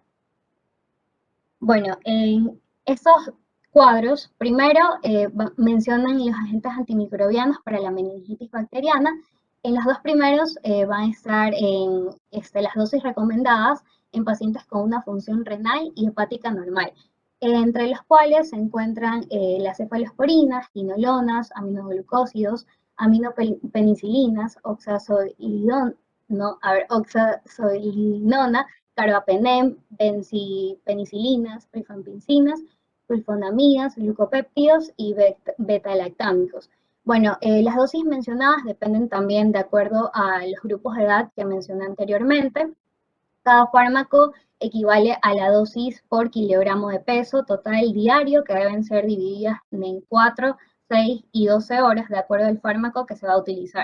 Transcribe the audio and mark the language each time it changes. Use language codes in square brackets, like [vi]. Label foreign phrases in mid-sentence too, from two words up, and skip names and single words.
[es] Bueno, en estos cuadros, primero mencionan los agentes antimicrobianos para la meningitis bacteriana. En los dos primeros van a estar en las dosis recomendadas en pacientes con una función renal y hepática normal, entre los cuales se encuentran las cefalosporinas, quinolonas, aminoglucósidos, aminopenicilinas, oxazolinona, carbapenem, bencipenicilinas, rifampicinas, sulfonamidas, glucopéptidos y beta-lactámicos. Bueno, las dosis mencionadas dependen también de acuerdo a los grupos de edad que mencioné anteriormente. Cada fármaco equivale a la dosis por kilogramo de peso total diario, que deben ser divididas en 4, 6 y 12 horas de acuerdo al fármaco que se va a utilizar.